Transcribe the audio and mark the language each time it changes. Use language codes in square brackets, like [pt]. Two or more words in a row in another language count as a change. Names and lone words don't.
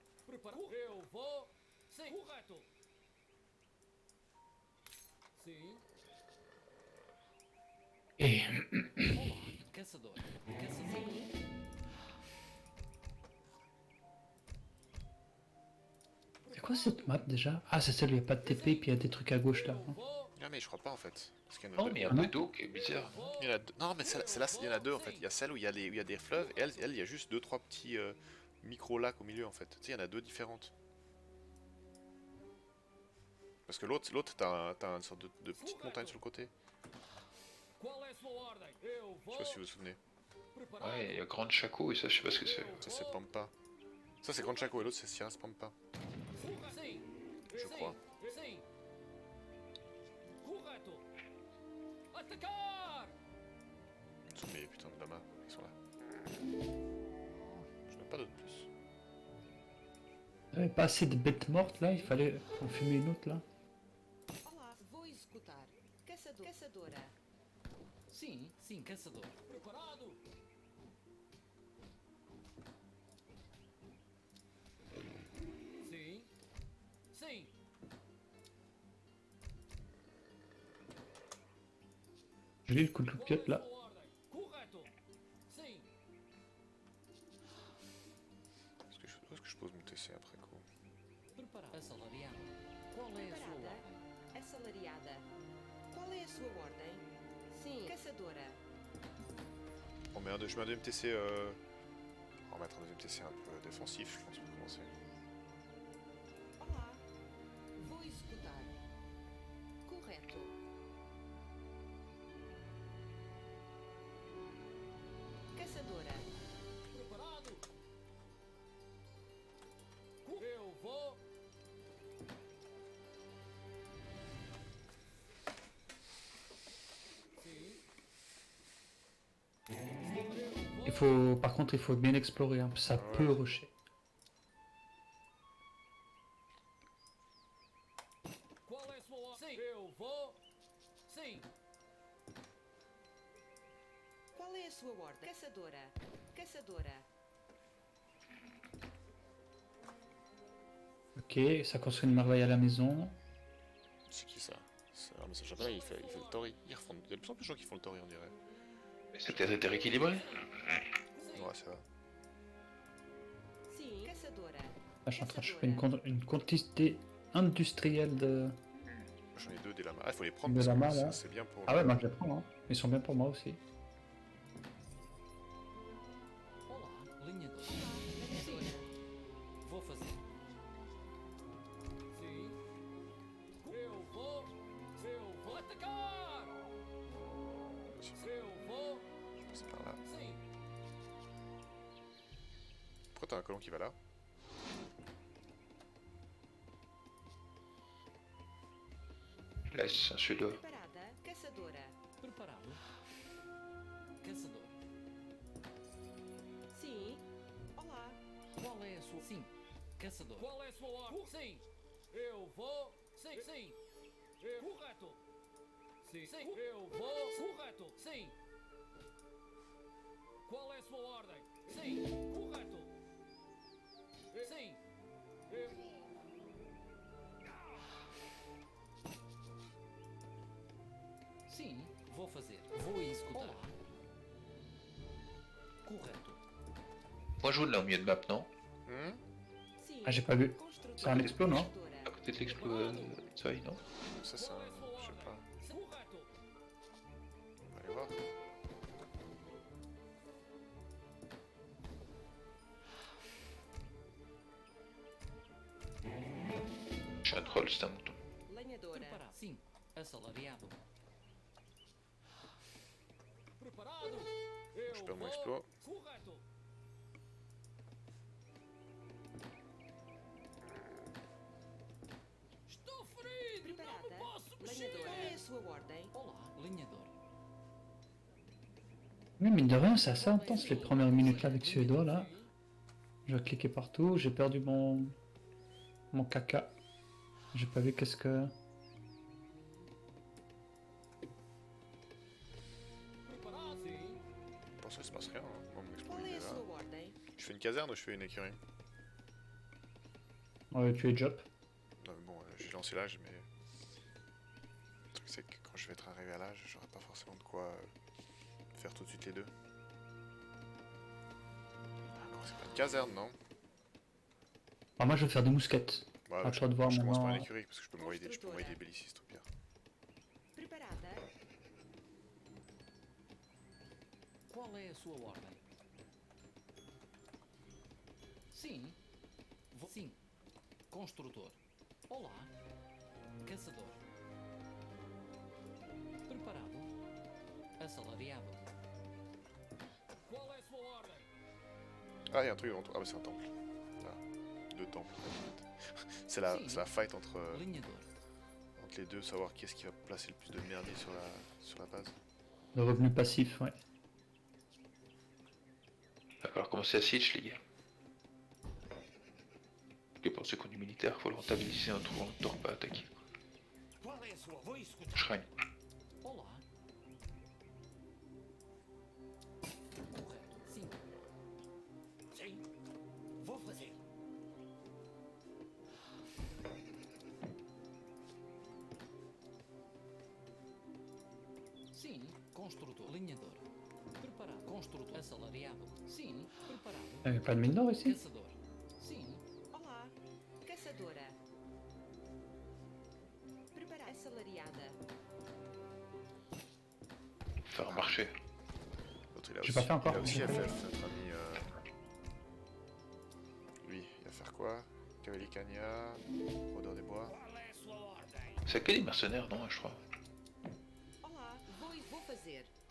[pt] Preparado. Eu vou. Sim. Correto. Sim. [fr] Et [pt] Olá, caçador. Caçador. [fr] c'est quoi cette map déjà? Ah, c'est celle où il n'y a pas de TP, puis il y a des trucs à gauche là. [pt] Eu vou. [fr] Ah mais je crois pas en fait. Parce qu'il y en a Non, deux. mais il y a Ah un peu non d'eau qui est bizarre. Il y en a deux. Non mais celle-là, il y en a deux en fait. Il y a celle où il y a, où il y a des fleuves et elle, il y a juste 2-3 petits micro-lacs au milieu en fait. Tu sais, il y en a deux différentes. Parce que l'autre, t'as une sorte de petite montagne sur le côté. [pt] Qual é a sua ordem? Eu [fr] Je [pt] vou. [fr] sais pas si vous vous souvenez. [pt] Preparado. [fr] Ouais, il y a Grande Chaco et ça, je sais pas ce que c'est. Ça c'est Pampa. Ça c'est Grand Chaco et l'autre c'est Sierras Pampa. [pt] Sim. [fr] Je crois. [pt] Sim. Correto. Atacar. [fr] Mais putain de lama, ils sont là. Je n'ai pas d'autre plus. Il n'y avait pas assez de bêtes mortes là, il fallait en fumer une autre là. [pt] Olá, vou executar. Caçador. Caçadora. Sim, sim, caçador. Preparado. Sim. Sim. [fr] Je lis le coup de loupiote là. [pt] Qual é a sua ordem? Correto. Sim. [fr] Où est-ce que je pose mon TC après coup? [pt] Preparado. Assalariado. Qual é a sua Preparada. ordem? Assalariada. Qual é a sua ordem? Sim. Caçadora. [fr] On met je mets un deuxième TC. On va mettre un deuxième TC un peu défensif, je pense, pour commencer. [pt] Olá, vou executar. Correto. Caçadora. Preparado. Eu vou. Sim. [fr] Il faut, par contre, il faut bien explorer, hein, ça Ouais. peut rusher. [pt] Qual é a sua ordem? Sim. Eu vou. Sim. Qual é a sua ordem? Caçadora. Caçadora. [fr] Ok, ça construit une merveille à la maison. C'est qui ça? Ah mais ça japonais, il fait le tori. Il y a de plus en plus de gens qui font le tori on dirait. Mais c'était rééquilibré. Ouais ça va. [pt] Sim. Caçadora. [fr] Là, je suis en train de choper une quantité industrielle de... J'en ai deux des lamas. Ah il faut les prendre De parce lamas, que là. c'est bien pour... Ah ouais, moi je les prends, hein. Ils sont bien pour moi aussi. [pt] Olá, linhador. Caçadora. Vou fazer. Sim. Eu vou. Eu vou atacar. Eu vou. [fr] Je passe par là. [pt] Sim. [fr] Pourquoi t'as un colon qui va là? Laisse un suédois. [pt] Preparada. Caçadora. Preparado. Caçador. Sim. Olá. Qual é a sua. Sim. Caçador. Qual é a sua ordem? Sim. Eu vou. Sim. Sim. Correto. Sim. Sim. Eu vou. Correto. Sim. Qual é a sua ordem? Sim. Correto. Sim. Sim, vou fazer. Vou executar. Correto. [fr] Moi, je joue là au milieu de map, non? [pt] Sim. [fr] Ah, j'ai pas vu. [pt] Construtor. [fr] C'est un explo, non? [pt] Caçadora. [fr] À côté de l'explo Zoï, non? Ça c'est un... je sais pas. [pt] Correto. [fr] On va aller voir. Je suis un troll, c'est un mouton. [pt] Lenhadora. Preparado. Sim. Assalariado. Preparado. [fr] Je perds mon exploit. [pt] Correto. Estou ferido. Não Preparada. me posso Lenhadora. Qual é a mexer. sua ordem? Olá, linhador. [fr] Mais mine de rien, c'est assez intense les premières minutes là avec Suédois là. [pt] Sim. [fr] Je vais cliquer partout, j'ai perdu mon caca. J'ai pas vu qu'est-ce que... [pt] Preparado. Sim. [fr] Pour ça il se passe rien, hein. Moi mon exploit [pt] Qual [fr] il [pt] é [fr] est [pt] a [fr] là. [pt] sua ordem? [fr] Je fais une caserne ou je fais une écurie? Tu es job. Non mais bon, j'ai lancé l'âge, mais... Le truc c'est que quand je vais être arrivé à l'âge, j'aurai pas forcément de quoi faire tout de suite les deux. Ah, c'est pas une caserne, non? Alors moi je vais faire des mousquettes. Ouais, À toi de voir je commence par maintenant. l'écurie parce que je peux m'envoyer des bellicistes au pire. [pt] Preparada? Qual é a sua ordem? Sim. Sim. Construtor. Olá. Caçador. Preparado. Assalariado. Qual é a sua ordem? [fr] Ah, il y a un truc ah bah c'est un temple. Là. Deux temples. C'est la fight entre [pt] Linhador. [fr] les deux, savoir qui est-ce qui va placer le plus de merdier sur la base. Le revenu passif, ouais. Il va falloir commencer à siege, les gars. Et pour ceux qui ont du militaire, faut le rentabiliser en trouvant le tort pas attaquer. Shrine. [pt] Olá. Correto. Sim. Sim. Vou fazer. Sim. Construtor. Linhador. Preparado. Construtor. Assalariado. Sim. Preparado. [fr] Il n'y a pas de mine d'or ici? [pt] Caçador. Sim. Olá. Caçadora. Preparada. Assalariada. [fr] Faire un marché. L'autre il a J'ai aussi, pas fait encore. il a aussi FF, notre ami. Lui, il va faire quoi? Cavalier Cagna, Rôdeur des Bois. C'est que des mercenaires, non, je crois. [pt] Olá. Vou fazer.